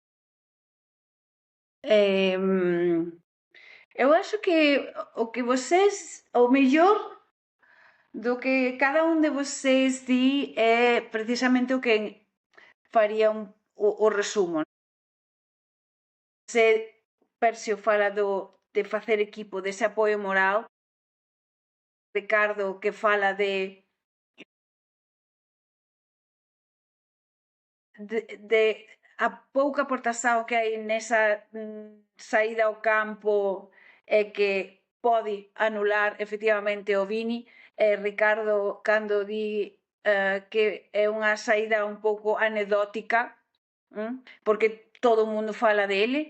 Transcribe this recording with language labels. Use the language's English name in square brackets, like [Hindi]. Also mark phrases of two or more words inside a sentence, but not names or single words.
[Galician] Eu acho que o melhor do que cada um de vocês di é precisamente o que faria o resumo. Se Percio fala de facer equipo, dese apoio moral, Ricardo que fala de a pouca aportación que hai nesa saída ao campo e que pode anular efectivamente o Vini, e Ricardo cando di que é unha saída un pouco anecdótica, porque todo o mundo fala dele.